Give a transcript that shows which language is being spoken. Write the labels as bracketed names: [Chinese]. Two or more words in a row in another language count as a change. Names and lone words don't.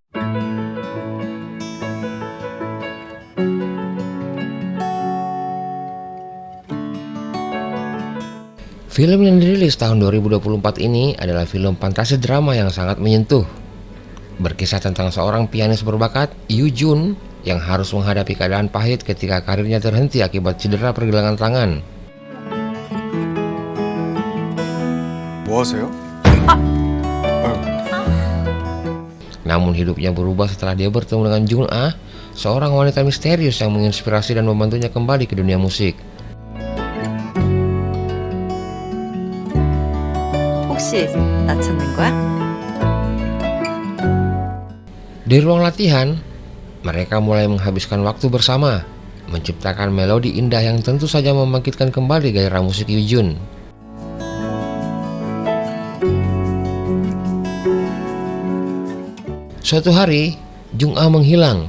[Indonesian] Film yang dirilis tahun 2024 ini adalah film fantasi drama yang sangat menyentuh. Berkisah tentang seorang pianis berbakat, Yoo Jun, yang harus menghadapi keadaan pahit ketika karirnya terhenti akibat cedera pergelangan tangan. [Korean] 뭐 하세요? [Indonesian] Namun hidupnya berubah setelah dia bertemu dengan Jung Ah, seorang wanita misterius yang menginspirasi dan membantunya kembali ke dunia musik. [Korean] 혹시 나 찾는 거야? [Indonesian] Di ruang latihan, mereka mulai menghabiskan waktu bersama, menciptakan melodi indah yang tentu saja membangkitkan kembali gairah musik Yoo Jun. Suatu hari, Jung Ah menghilang.